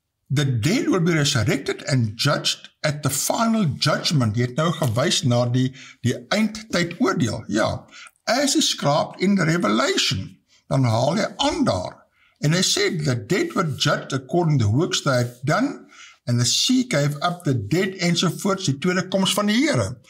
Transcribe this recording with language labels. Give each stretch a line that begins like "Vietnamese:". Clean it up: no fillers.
English: The dead will be resurrected and judged at the final judgment.
Afrikaans: Jy het nou gewys na die eindtyd oordeel. Ja,
English: as described in the Revelation,
Afrikaans: dan haal hy aan daar.
English: And they said the dead were judged according to the works they had done, and the sea gave up the dead,
Afrikaans: ensovoorts, die tweede koms van die Here.